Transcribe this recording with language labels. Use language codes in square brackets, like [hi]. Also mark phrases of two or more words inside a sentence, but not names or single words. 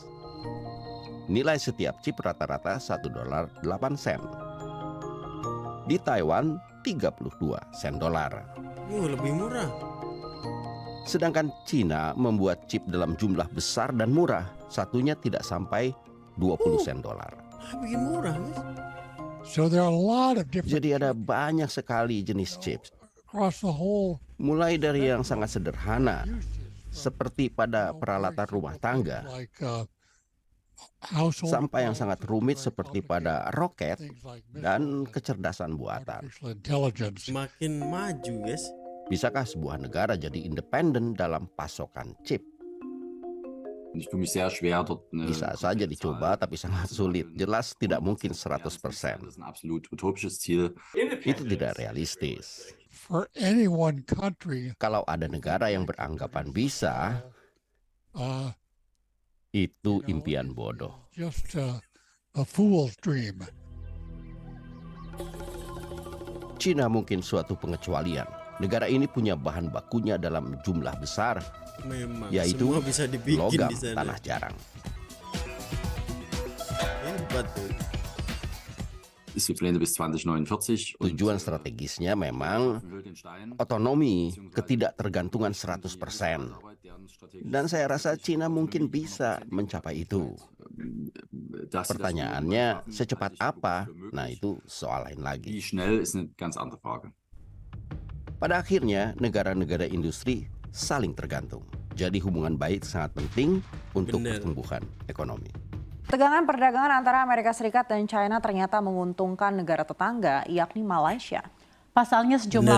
[id] Nilai setiap chip rata-rata 1 dolar 8 sen. Di Taiwan 32 sen dolar. Lebih murah. Sedangkan Cina membuat chip dalam jumlah besar dan murah. Satunya tidak sampai 20 sen dolar. Bikin murah guys. [en] So there are a lot of different [id] Jadi ada banyak sekali jenis chips. [en] across the whole [id] Mulai dari yang sangat sederhana, [en] uses. [id] seperti pada peralatan rumah tangga, [en] Like household [id] sampai yang [en] appliances, [id] sangat rumit [en] very [id] seperti [en] complicated [id] pada roket [en] things like [id] dan [en] missiles, [id] kecerdasan buatan. [en] artificial intelligence. [id] Semakin maju guys. Bisakah sebuah negara jadi independen dalam pasokan chip? [de] Und ich tue mich sehr schwer, dort eine [id] Bisa saja [de] konkrete [id] dicoba, [de] Zahl [id] tapi sangat sulit. Jelas tidak mungkin 100%. [de] Das ist ein absolut utopisches Ziel. [id] Itu tidak realistis. [en] For any one country, [id] Kalau ada negara yang beranggapan bisa, uh, itu impian bodoh. [en] just a fool's dream. [id] Cina mungkin suatu pengecualian. Negara ini punya bahan bakunya dalam jumlah besar, Memang yaitu semua bisa dibikin logam di sana. tanah jarang. Hebat tuh. [de] ist die Pläne bis 2049. Und, [id] Tujuan strategisnya memang otonomi, ketidaktergantungan 100%. Dan saya rasa Cina mungkin bisa mencapai itu. Pertanyaannya, secepat apa? Nah, itu soal lain lagi. [de] Wie schnell ist eine ganz andere Frage. [id] Pada akhirnya, negara-negara industri saling tergantung. Jadi hubungan baik sangat penting untuk Bener. pertumbuhan ekonomi. Tegangan perdagangan antara Amerika Serikat dan China ternyata menguntungkan negara tetangga, yakni Malaysia. Pasalnya sejumlah